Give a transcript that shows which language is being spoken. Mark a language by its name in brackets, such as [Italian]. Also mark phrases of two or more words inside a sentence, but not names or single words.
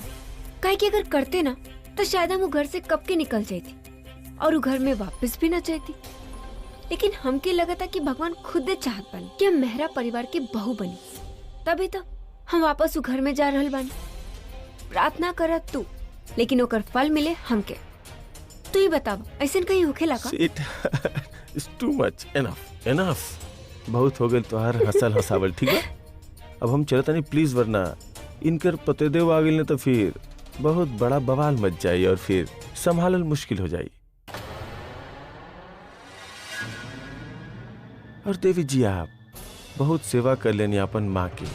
[Bhojpuri] काहे कि अगर करते ना तो शायद हम वो घर से कब के निकल जाती और वो घर में वापस भी ना जाती। लेकिन हमके लगा था कि भगवान खुद चाहत बानी कि हम मेहरा परिवार की बहू बनी, तभी तो हम वापस वो घर में जा रहल बानी। प्रार्थना करत तू, लेकिन ओकर फल मिले हमके। तू ही बताव, ऐसा कहीं होखे लगा? [English] It's too much. Enough. [Bhojpuri] बहुत हो गए तोहार हसल हसावल। ठीक है, अब हम चलता नहीं प्लीज, वरना इनकर पतिदेव आ गए तो फिर बहुत बड़ा बवाल मच जाये और फिर संभालल मुश्किल हो जाये। और देवी जी, आप बहुत सेवा कर लेनी अपन माँ की।